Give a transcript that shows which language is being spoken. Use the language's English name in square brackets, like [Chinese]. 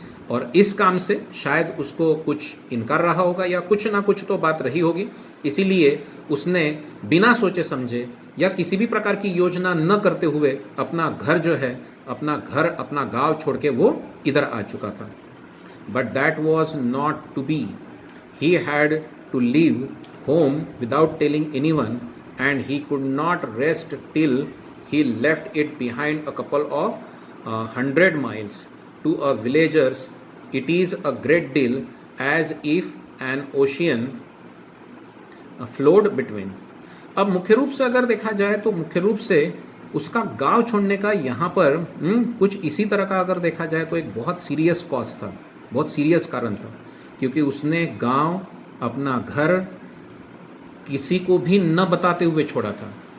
[Hindi] और इस काम से शायद उसको कुछ इनकार रहा होगा या कुछ ना कुछ तो बात रही होगी, इसीलिए उसने बिना सोचे समझे या किसी भी प्रकार की योजना न करते हुए अपना घर जो है, अपना गांव छोड़ के वो इधर आ चुका था। [English] But that was not to be. He had to leave home without telling anyone, and he could not rest till he left it behind a couple of 100 miles. To a villagers, it is a great deal, as if an ocean flowed between. [Hindi] अब मुख्य रूप से अगर देखा जाए तो मुख्य रूप से उसका गांव छोड़ने का यहाँ पर कुछ इसी तरह का अगर देखा जाए तो एक बहुत सीरियस कॉज था, बहुत सीरियस कारण था, क्योंकि उसने गांव, अपना घर किसी को भी न बताते हुए छोड़ा था।